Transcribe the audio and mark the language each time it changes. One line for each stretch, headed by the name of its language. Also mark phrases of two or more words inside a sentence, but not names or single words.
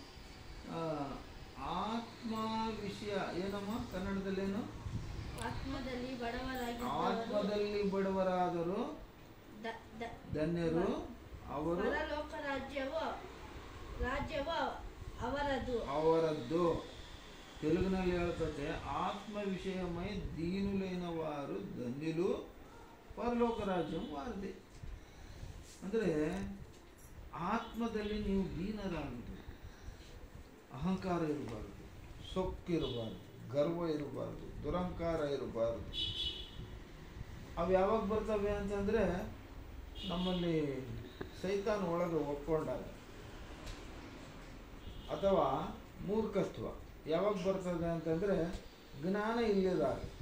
Kannada: ಆತ್ಮ ವಿಷಯ ಏನಮ್ಮ ಕನ್ನಡದಲ್ಲೇನು? ಆತ್ಮದಲ್ಲಿ ಬಡವರಾದರು ಧನ್ಯರು, ಅವರು ಅವರದ್ದು. తెలుగుನಲ್ಲಿ ಹೇಳ್ತದೆ,
Telugu: ఆత్మ విషయమై దీనులైన వారు ధన్యులు, పరలోక రాజ్యం వారదె.
Kannada: ಅಂದರೆ ಆತ್ಮದಲ್ಲಿ ನೀವು ದೀನರಾಗುವುದು, ಅಹಂಕಾರ ಇರಬಾರ್ದು, ಸೊಕ್ಕಿರಬಾರ್ದು, ಗರ್ವ ಇರಬಾರ್ದು, ದುರಂಕಾರ ಇರಬಾರ್ದು. ಅವು ಯಾವಾಗ ಬರ್ತವೆ ಅಂತಂದರೆ ನಮ್ಮಲ್ಲಿ ಸೈತಾನ್ ಒಳಗೆ ಒಪ್ಕೊಂಡಾಗ, ಅಥವಾ ಮೂರ್ಖತ್ವ ಯಾವಾಗ ಬರ್ತದೆ ಅಂತಂದರೆ ಜ್ಞಾನ ಇಲ್ಲದಾಗ.